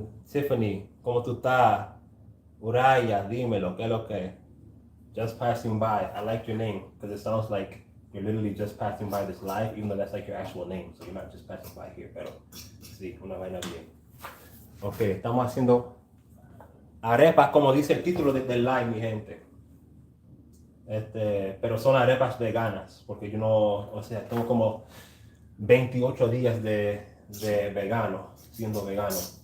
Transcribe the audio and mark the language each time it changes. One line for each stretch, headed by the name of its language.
Spanish: Tiffany, ¿cómo tú estás? Uraya, dímelo, ¿qué es lo que?
English: Just passing by. I like your name because it sounds like you're literally just passing by this live, even though that's like your actual name. So you're not just passing by here,
Spanish: pero sí, una vaina bien. Ok, estamos haciendo arepas, como dice el título del live, mi gente. Pero son arepas veganas, porque yo no, o sea, tengo como 28 días de vegano, siendo vegano.